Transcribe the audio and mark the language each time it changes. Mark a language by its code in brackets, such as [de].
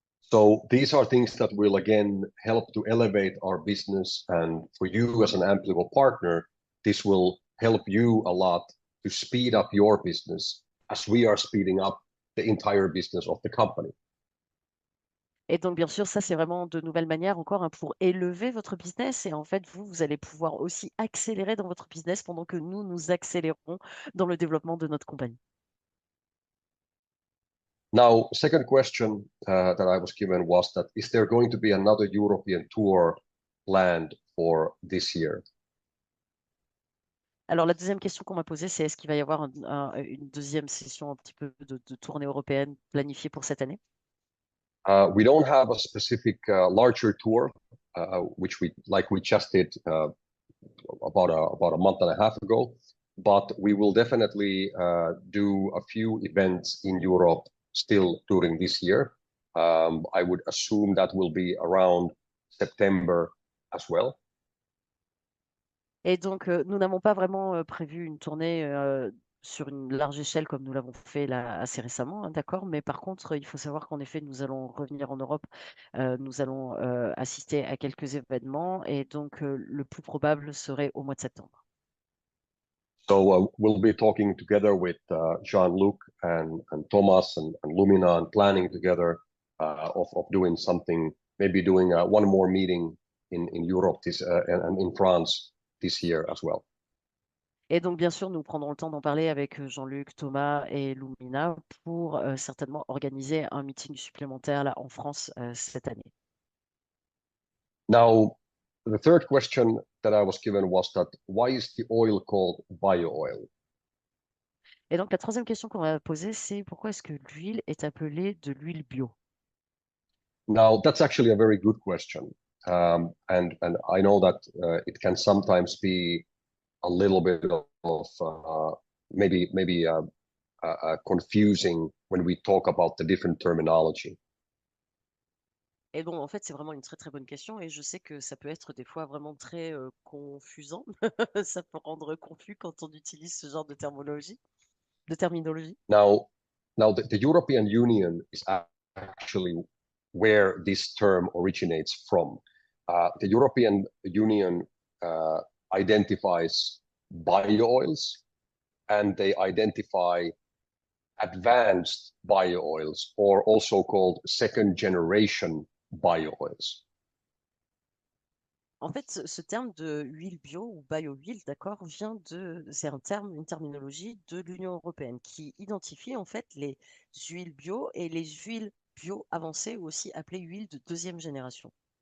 [en] So these are things that will again help to elevate our business. And for you as an Ampligo partner, this will help you a lot to speed up your business as we are speeding up the entire business of the company. [fr] Et donc, bien sûr, ça, c'est vraiment de nouvelles manières encore pour élever votre business. Et en fait, vous allez pouvoir aussi accélérer dans votre business pendant que nous accélérons dans le développement de notre compagnie. [en] Now, second question that I was given was that is there going to be another European tour planned for this year? [fr] Alors, la deuxième question qu'on m'a posée, c'est est-ce qu'il va y avoir une deuxième session un petit peu de tournée européenne planifiée pour cette année? [en] We don't have a specific larger tour, which we just did about a month and a half ago, but we will definitely do a few events in Europe still during this year. I would assume that will be around September as well. [fr] Et donc, nous n'avons pas vraiment prévu une tournée sur une large échelle comme nous l'avons fait là assez récemment, hein, d'accord? Mais par contre, il faut savoir qu'en effet, nous allons revenir en Europe, nous allons assister à quelques événements et donc le plus probable serait au mois de septembre. [en] So we'll be talking together with Jean-Luc and Thomas and Lumina and planning together of doing something, maybe doing one more meeting in Europe and in France this year as well. [fr] Et donc, bien sûr, nous prendrons le temps d'en parler avec Jean-Luc, Thomas et Lumina pour certainement organiser un meeting supplémentaire là en France cette année. [en] Now, the third question that I was given was that why is the oil called bio oil? [fr] Et donc, la troisième question qu'on va poser, c'est pourquoi est-ce que l'huile est appelée de l'huile bio? [en] Now, that's actually a very good question. And I know that it can sometimes be a little bit of maybe confusing when we talk about the different terminology. [fr] Et bon, en fait, c'est vraiment une très très bonne question et je sais que ça peut être des fois vraiment très confusant. Ça peut rendre confus quand on utilise ce genre de terminologie. [en] Now, the European Union is actually where this term originates from. The European Union identifies bio-oils and they identify advanced bio-oils or also called second generation bio-oils. [fr] En fait, ce terme de huile bio ou bio-huile, d'accord, c'est une terminologie de l'Union européenne qui identifie en fait les huiles bio et les huiles bio avancées ou aussi appelées huiles de deuxième génération.